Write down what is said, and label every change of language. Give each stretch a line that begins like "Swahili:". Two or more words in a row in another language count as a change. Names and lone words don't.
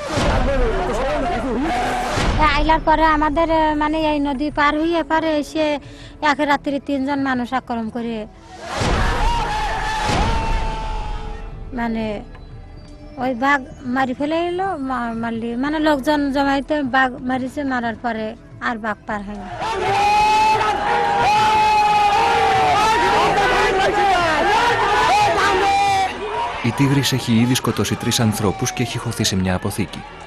Bangla: আইলার পরে আমাদের মানে এই নদী পার হয়ে পারে এসে এক রাত্রি 3 জন মানুষ আক্রমণ করে মানে ওই বাঘ মারি ফেলে এলো। মারলি মানে লোকজন জমাইতে বাঘ মারিছে, মারার পরে আর বাঘ পার হয়নি।
Greek: Η τίγρης έχει ήδη σκοτώσει 3 ανθρώπους και έχει χωθεί σε μια αποθήκη.